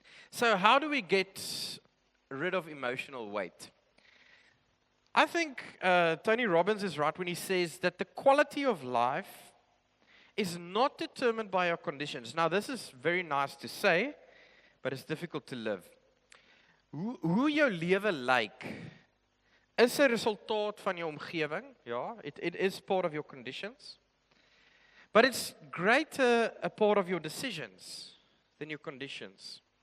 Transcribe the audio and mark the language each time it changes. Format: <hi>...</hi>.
<en>So how do we get rid of emotional weight? I think Tony Robbins is right when he says that the quality of life is not determined by our conditions. Now, this is very nice to say, but it's difficult to live.</en> <af>Hoe jou lewe lyk is 'n resultaat van jou omgewing.</af> <en>Ja, it is part of your conditions. But it's greater a part of your decisions than your conditions.</en>